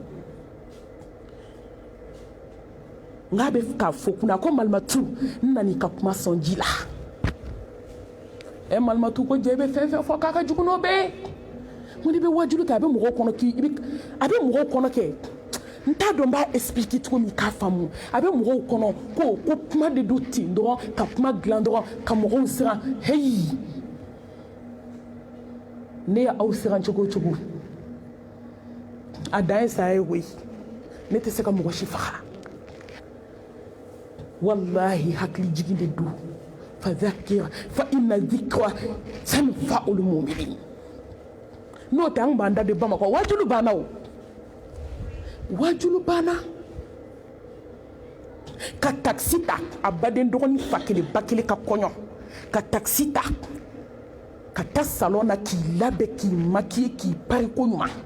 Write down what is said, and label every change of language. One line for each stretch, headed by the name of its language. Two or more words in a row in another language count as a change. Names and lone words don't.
Bambara: nka bɛ k'a fɔ kunna ko malimatu n nana I ka kuma sɔn ji la malimatu ko jɛ I bɛ fɛn fɛn fɔ k'a ka jugu n'o bɛɛ n ko n'i bɛ wajulu kɛ a bɛ mɔgɔw kɔnɔ kɛ n t'a dɔn n b'a expliquer cogo min k'a faamu a bɛ mɔgɔw kɔnɔ ko kuma de don ten dɔrɔn ka kuma dilan dɔrɔn ka mɔgɔw siran heyi ne ye aw siran cogo o cogo a dan ye saya ye koyi ne tɛ se ka mɔgɔ si faga wallahi hakili jigin de don
Arabic: فذكر فإن الذكرى تنفع المؤمنين
Bambara: n'o tɛ an b'an da de Bamakɔ wajulu banna o wajulu banna ka taxi ta a baden dɔgɔnin fa kelen ba kelen ka kɔɲɔ ka taxi ta ka taa salon na k'i labɛn k'i maquiller k'i pari ko ɲuman